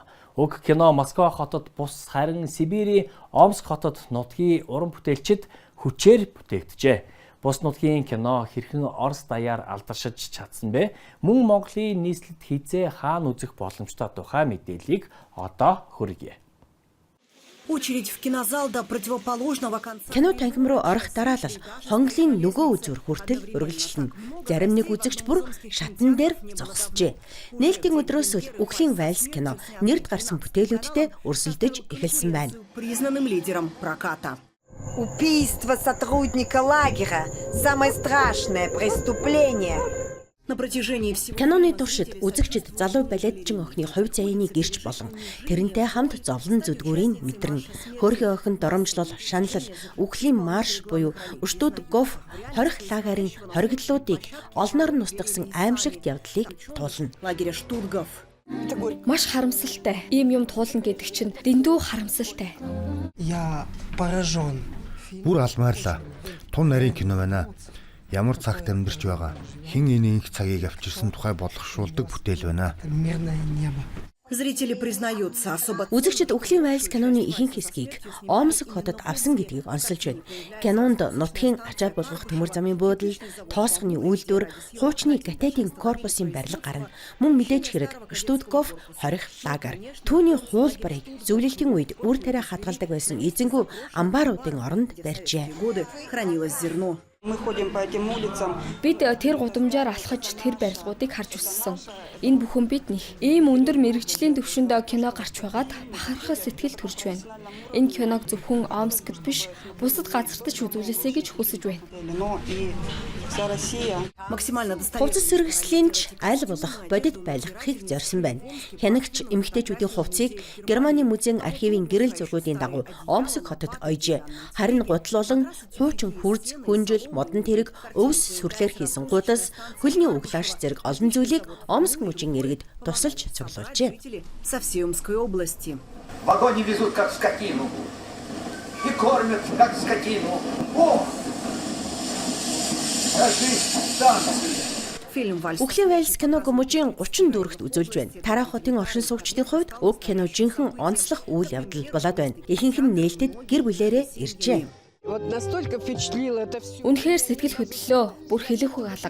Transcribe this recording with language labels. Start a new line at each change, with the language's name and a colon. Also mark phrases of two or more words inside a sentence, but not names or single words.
Mongolian: Уг кино Москва хотод бус харин Сибирийн Омск хотод нутгийн уран бүтээлчид хүчээр бүтээгдэжээ. Бус нутгийн кино хэрхэн Орос даяар алдаршиж чадсан бэ? Мөн Монголын нийслэлд хизээ хаана үзэх боломжтой тухай мэдээллийг одоо хүргье.
Russian: Очередь в кинозал до противоположного конца.
Mongolian: Кино танхим руу орох дараалал хонглын нөгөө үзүүр хүртэл үргэлжилнэ. Зарим нэг үзэгч бүр шатан дээр зогсжээ. Нээлтийн өдрөөс л Үхлийн вальс кино нэрд гарсан бүтээлүүдтэй өрсөлдөж эхэлсэн байна.
Russian: Признанным лидером проката. Убийство сотрудника лагеря – самое страшное преступление. На протяжении всего
Mongolian: киноны туршид үзэгчид залуу балетчин охины хувь заяаны гэрч болон тэрнтэй хамт зовлон зүдгүүрийг мэдэрнэ. Хөөрхөн охин доромжлол, шаналл, үхлийн марш буюу Уштуд Гоф хорих лагерийн хоригдлуудыг олноор нь устгасан аимшигт явдлыг туулна.
Russian: Лагеря Штутгоф.
Mongolian: Маш харамсалтай. Ийм юм туулна гэдэг чинь дэндүү харамсалтай.
Russian: Я поражен.
Mongolian: Бүр алмаарлаа. Тун нарийн кино байна. Ямар цагт амьдарч байгаа. Хэн энэ их цагийг авчирсан тухай болгошуулдаг бүтээл байна.
Russian: Мирное небо. Зрители признаются особо.
Mongolian: Үзэгчид Үхлийн вальс киноны ихэнх хэсгийг Омск хотод авсан гэдгийг онцолж байна. Кинонд нутгийн ачаал болгох төмөр замын буудлал, тоосхны үйлдвэр, хуучны Гатедийн корпусын барилга гарна. Мөн мэдээж хэрэг Штутгоф хорих лагер. Түүний хуулбарыг зөвлөлтийн үед үр тариа хадгалдаг байсан эзэнгүй амбааруудын оронд барьжээ.
Russian: Годы хранилось зерно.
Mongolian: Бид тэр гудамжаар алхаж тэр барилгуудыг харж үзсэн. Энэ бүхэн биднийх. Ийм өндөр мэрэгжлийн түвшинд кино гарч байгаад бахархах сэтгэл төрж байна. Энэ киног зөвхөн Омскд биш, бусад газартаа ч үзүүлээсэй гэж хүсэж байна. Хувцас сэргэслийн ч аль болох бодит байлгахыг зорьсон байна. Хянагч эмэгтэйчүүдийн хувцсыг Германы музейн архивын гэрэл зургуудын дагуу Омск хотод ойжээ. Харин гутлуулан хуучин хүрз, хүнжил, модон тэрэг, өвс сүрлээр хийсэн гудас, хөлний углааш зэрэг олон зүйлийг Омск мужийн иргэд тусалж цуглуулжээ.
Russian: В вагоне везут как скотину и кормят как скотину. О!
Mongolian: Үхлийн Вайлс киног мужийн 30 дүүрэгт үзүүлж байна. Тарах хотын оршин суугчдын хувьд уг кино жинхэнэ онцлог үйл явдал болоод байна. Ихэнх нь нээлттэд гэр бүлээрээ иржээ. Үнэхээр сэтгэл хөдлөлөө, бүр хэлэхгүй алга.